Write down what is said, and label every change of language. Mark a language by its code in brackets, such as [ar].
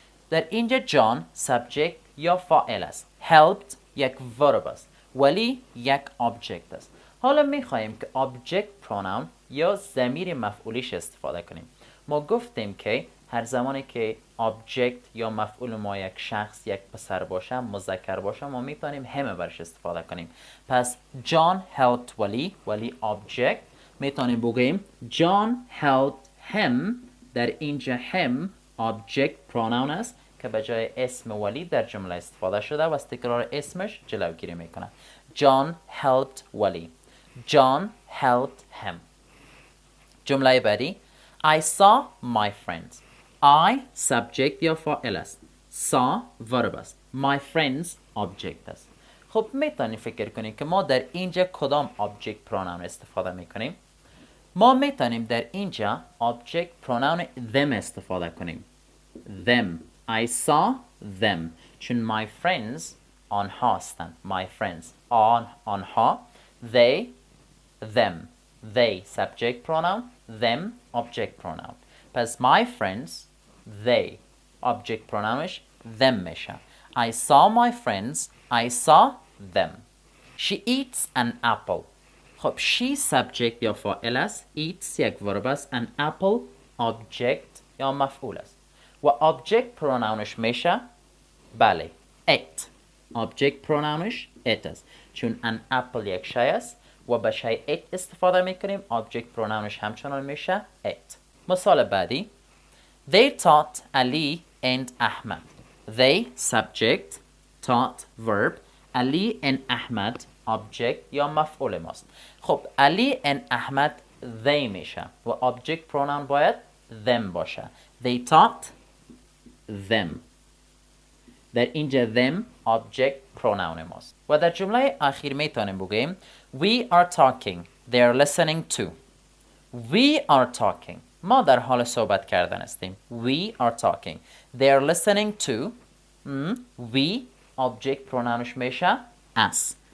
[fa] در اینجا John subject یا فاعل است، helped یک verb است، ولی یک object است. حالا میخواهیم که object pronoun یا ضمیر مفعولیش استفاده کنیم. ما گفتیم که هر زمانی که object یا مفعول ما یک شخص، یک پسر باشه، مذکر باشه، ما میتونیم هم برش استفاده کنیم. [en] پس John helped ولی object، [fa] میتونیم بگیم [en] John helped him. [fa] در اینجا هم object pronoun است که به جای اسم ولی در جمله استفاده شده و از تکرار اسمش جلوگیری میکنه. [en] John helped ولی. John helped him. [fa] جمله بعدی [en] I saw my friends. [fa] I subject یا فاعل است. [en] saw verb است. My friends object است. [fa] خب میتونید فکر کنید که ما در اینجا کدام object pronoun استفاده میکنیم؟ ما میتونیم در اینجا [en] object pronoun them [fa] استفاده کنیم. [en] Them. I saw them. [fa] چون [en] my friends [fa] آنها هستند. [en] My friends [fa] آنها. [en] They them. They subject pronoun. Them object pronoun. پس my friends they object pronounش them میشه. I saw my friends. I saw them. She eats an apple. [fa] خب she subject یا فاعل است، eats یک verb است، [en] an apple [fa] object یا مفعول است و object pronounش میشه بله it. object pronounش it است چون [en] an apple [fa] یک شی است و به شی it استفاده میکنیم. [en] object pronounش همچنان میشه it. [fa] مثال بعدی [en] They taught Ali and Ahmad. They subject، taught verb، Ali and Ahmad object [fa] یا مفعول ماست. خب علی and احمد they میشه و object pronoun باید them باشه. [en] They taught them. [fa] در اینجا them object pronoun ماست و در جمله اخیر میتونیم بگیم [en] We are talking. They are listening to. We are talking. [fa] ما در حال صحبت کردن هستیم. [en] We are talking. They are listening to. We object pronounش میشه us.